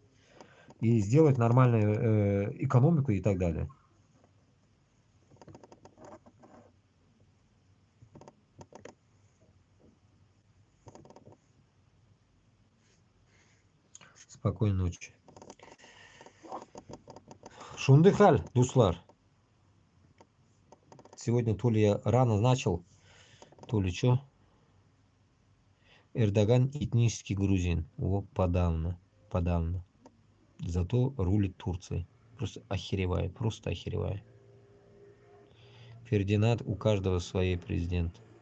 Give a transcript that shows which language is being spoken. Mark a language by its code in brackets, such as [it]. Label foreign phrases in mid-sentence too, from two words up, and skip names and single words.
[ru] И сделать нормальную экономику и так далее. Спокойной ночи. [tt] Шунды халь, дуслар. [ru] Сегодня то ли я рано начал, то ли что. Эрдоган этнический грузин. О, подавно. Подавно. Зато рулит Турцией. Просто охереваю. Просто охереваю. Фердинанд, у каждого свой президент.